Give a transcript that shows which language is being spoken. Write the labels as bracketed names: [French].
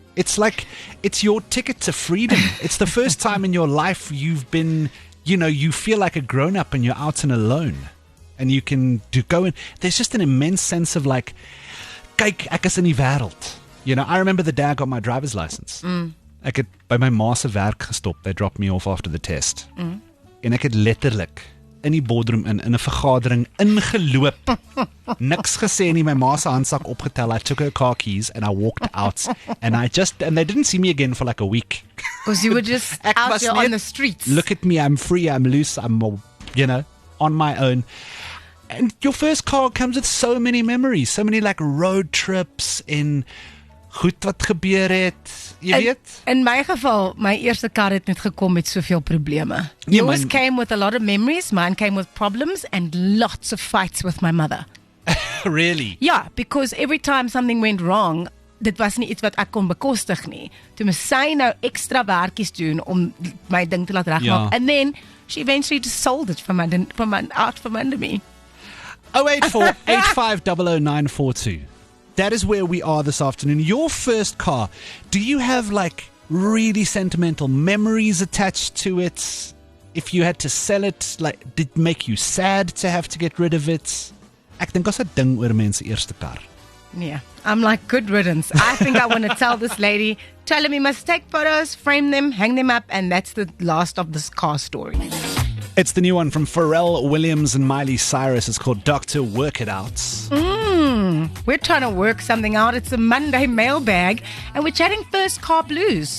[English] It's like, it's your ticket to freedom. It's the first time in your life you've been, you feel like a grown-up and you're out and alone. And you can go in. There's just an immense sense of like, [Afrikaans] kyk, ek is in die wêreld. [English] I remember the day I got my driver's license. [Afrikaans] Ek het by my ma se werk gestop. [English] They dropped me off after the test. [Afrikaans] En ek het letterlik in die boardroom in 'n vergadering ingeloop. Niks gesê nie, my ma se handsak opgetel. [English] I took her car keys and I walked out and they didn't see me again for like a week. Because you were just out there on the streets. Look at me, I'm free, I'm loose, I'm on my own. And your first car comes with so many memories, so many like road trips [Afrikaans] in goed wat gebeur het, jy weet? In my geval, my eerste kar het net gekom met soveel probleme. [English] Yours came with a lot of memories, mine came with problems and lots of fights with my mother. Really? [Afrikaans] Ja, [English] because every time something went wrong, [Afrikaans] dit was nie iets wat ek kon bekostig nie. Toe moes sy nou extra werkies doen om my ding te laat regmaak. [English] And then she eventually just sold it from under me. 084 8500 942. That is where we are this afternoon. Your first car, do you have like really sentimental memories attached to it? If you had to sell it, like, did it make you sad to have to get rid of it? [Afrikaans] Ek dink as 'n ding oor mense eerste kar. [English] Yeah, I'm like, good riddance. I think I want to tell this lady, tell him he must take photos, frame them, hang them up, and that's the last of this car story. It's the new one from Pharrell Williams and Miley Cyrus. It's called Dr. Work It Out. We're trying to work something out. It's a Monday mailbag, and we're chatting first car blues.